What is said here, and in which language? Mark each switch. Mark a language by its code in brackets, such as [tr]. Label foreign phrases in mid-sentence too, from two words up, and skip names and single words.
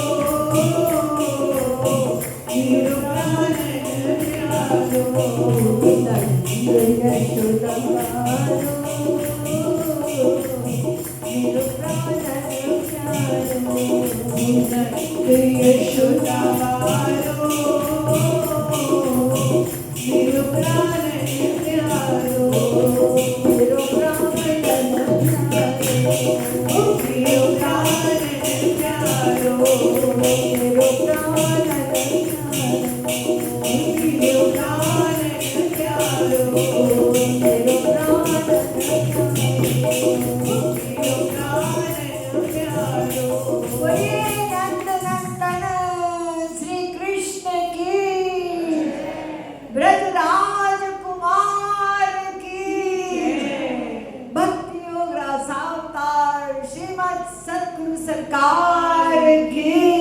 [bra] मेरो प्राणन प्यारो यशोदा वारो मेरो प्राणन प्यारो यशोदा वारो मेरो प्राणन प्यारो मेरो प्राणन प्यारो मेरो प्राणन प्यारो मेरो प्राणन प्यारो मेरो प्राणन प्यारो [hi] बोलिए नंदनंदन श्री कृष्ण की ब्रजराज कुमार की भक्ति योग रसावतार श्रीमद सद्गुरु सरकार की